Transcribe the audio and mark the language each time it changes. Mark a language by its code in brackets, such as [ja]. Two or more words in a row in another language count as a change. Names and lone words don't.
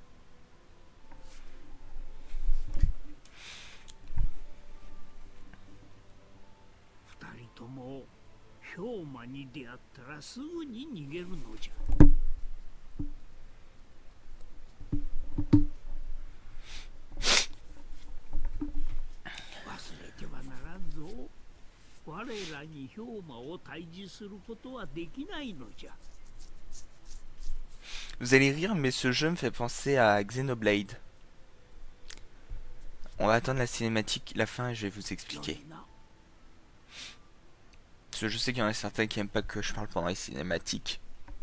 [ja] 二人とも氷馬に出会ったらすぐに逃げるのじゃ。忘れてはならんぞ。我らに氷馬を退治することはできないのじゃ。 [fr] Vous allez rire, mais ce jeu me fait penser à Xenoblade. On va attendre la cinématique, la fin, et je vais vous expliquer. Parce que je sais qu'il y en a certains qui aiment pas que je parle pendant les cinématiques.